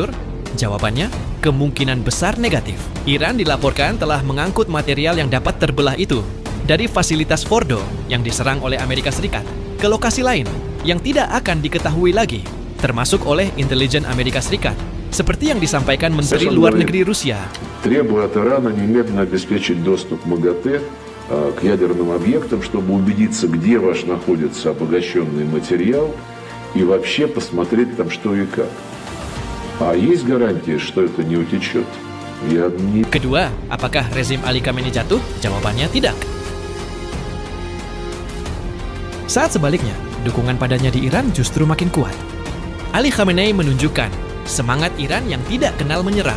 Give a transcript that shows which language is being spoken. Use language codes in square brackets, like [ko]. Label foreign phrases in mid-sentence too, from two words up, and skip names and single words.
[id] Jawabannya, kemungkinan besar negatif. Iran dilaporkan telah mengangkut material yang dapat terbelah itu dari fasilitas Fordo yang diserang oleh Amerika Serikat ke lokasi lain yang tidak akan diketahui lagi, termasuk oleh intelijen Amerika Serikat. Seperti yang disampaikan Menteri Luar Negeri Rusia. [ru] Требует Ирана немедленно обеспечить доступ МАГАТЭ к ядерным объектам, чтобы убедиться, где ваш находится обогащенный материал, и вообще посмотреть там что и как. А есть гарантия, что это не утечет? [id] Kedua, apakah rezim Ali Khamenei jatuh? Jawabannya tidak. Saat sebaliknya, dukungan padanya di Iran justru makin kuat. Ali Khamenei menunjukkan semangat Iran yang tidak kenal menyerah.